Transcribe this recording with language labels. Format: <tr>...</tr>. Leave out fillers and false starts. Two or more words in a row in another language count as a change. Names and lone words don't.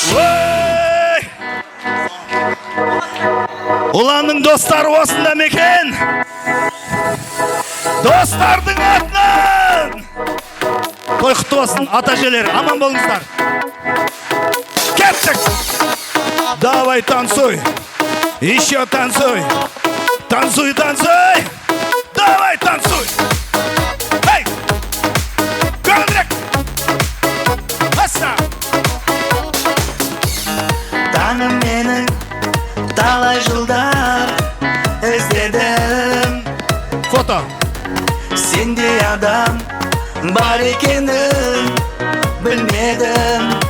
<kk>Ұланның достары осында мекен. Достардың атынан той құтты болсын, ата-әжелер, аман болыңыздар. Кеттік.</kk> <ru>Давай танцуй. Еще танцуй. Танцуй, танцуй. Давай танцуй. Эй!</ru> <kk>Көңілірек. Аса. Таңым менің талай жылдар іздедім. Фото. Сендей адам бар екенін білмедім.</kk>